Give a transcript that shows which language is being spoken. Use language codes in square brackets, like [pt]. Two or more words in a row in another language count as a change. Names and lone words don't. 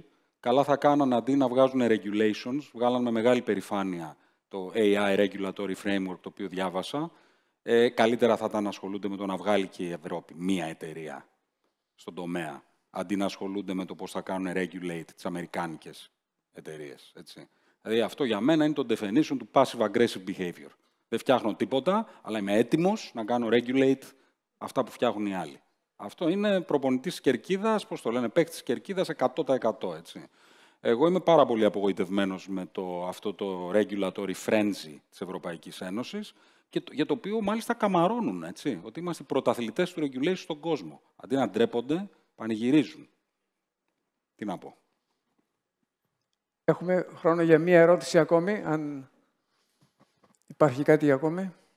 [el] Καλά θα κάναν αντί να βγάζουν regulations, βγάλαν με μεγάλη περηφάνεια το AI Regulatory Framework, το οποίο διάβασα. Καλύτερα θα ήταν να ασχολούνται με το να βγάλει και η Ευρώπη μία εταιρεία στον τομέα, αντί να ασχολούνται με το πώς θα κάνουν regulate τις αμερικάνικες εταιρείες. Έτσι. Δηλαδή αυτό για μένα είναι το definition του [en] passive-aggressive behavior. [el] Δεν φτιάχνω τίποτα, αλλά είμαι έτοιμος να κάνω regulate αυτά που φτιάχνουν οι άλλοι. Αυτό είναι προπονητής της κερκίδας, πώς το λένε, παίκτης της κερκίδας 100%. Έτσι. Εγώ είμαι πάρα πολύ απογοητευμένος με αυτό το [en] regulatory frenzy [el] της Ευρωπαϊκής Ένωσης, και για το οποίο μάλιστα καμαρώνουν, έτσι, ότι είμαστε πρωταθλητές του regulation στον κόσμο. Αντί να ντρέπονται, πανηγυρίζουν. Τι να πω. Έχουμε χρόνο για μία ερώτηση ακόμη, αν υπάρχει κάτι ακόμη.